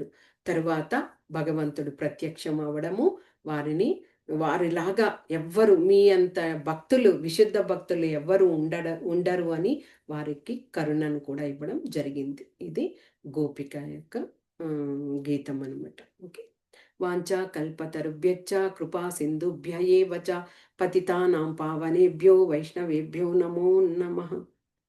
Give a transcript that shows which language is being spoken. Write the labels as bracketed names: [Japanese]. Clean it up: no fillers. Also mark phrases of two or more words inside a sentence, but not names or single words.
[Telugu] తరువాత భగవంతుడు ప్రత్యక్షం అవడము, వారిని వారిలాగా ఎవ్వరు మీ అంత భక్తులు, విశుద్ధ భక్తులు ఎవ్వరు ఉండరు అని వారికి కరుణను కూడా ఇవ్వడం జరిగింది. ఇది గోపిక యొక్క గీతం అనమాట. ఓకే. [Sanskrit] వాంఛా కల్పతరుభ్యశ్చ కృపా సింధుభ్య ఏవ చ పతితానాం పావనేభ్యో వైష్ణవేభ్యో నమో నమః.